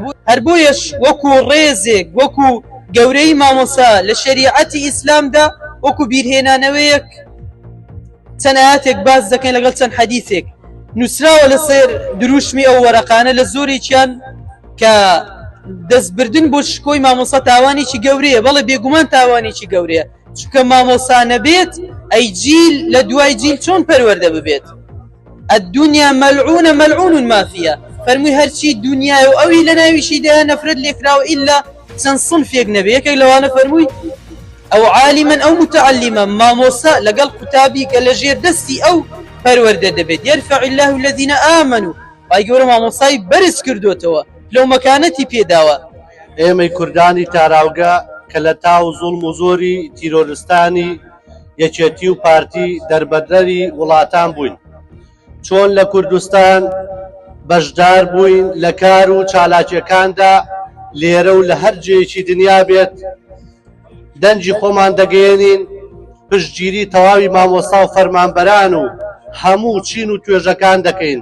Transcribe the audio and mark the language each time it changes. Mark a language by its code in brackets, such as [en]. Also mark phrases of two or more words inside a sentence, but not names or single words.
[ckb] هەر بۆیەش وەکو ڕێزێک وەکو گەورەی مامۆسا لە شەریعەتی ئیسلامدا وەکو بیرهێنانەوەیەک چەند ئاەتێک باز دەکەین لەگەڵ چەند حەدیثێک نووسراوە لەسەر دروشمی ئەو وەرەقانە لە زۆرێکیان کە دەستبردن بۆ شکۆی مامۆسا تاوانێکی گەورەیە. بەڵێ بێگومان تاوانێکی گەورەیە، چونکە مامۆسا نەبێت ئەی جیل لە دوای جیل چۆن پەروەردە ببێت. [ar] الدنيا ملعونة ملعون ما فيها. [ckb] فەرمووی هەرچی دنیای و ئەوی لە ناویشی دەیە نەفرەت لێکراوە ئیلا چەند صنفێک نەبێ. یەکێک لەوانە فەرمووی ئەو عالمەن ئەو متعلمە مامۆسا لەگەڵ قوتابی کە لە ژێر دەستی ئەو پەروەردە دەبێت. [ar] يرفع الله الذين آمنوا. [ckb] ئای گەورە مامۆسای بەرز کردوتەوە لەو مەکانەتی پێداوە. ئێمەی کوردانی تاراوگە کە لە تاو زوڵم و زۆری تیرۆرستانی یەکێتی و پارتی دەربەدەری وڵاتان بووین، چۆن لە کوردستان بەشدار بووین لە کار و چالاکیەکاندا لێرە و لە هەر جێیەکی دنیا بێت دەنجی خۆمان دەگەێنین پشتگیری تەواوی مامۆستا و فەرمانبەران و هەموو چین و توێژەکان دەکەین.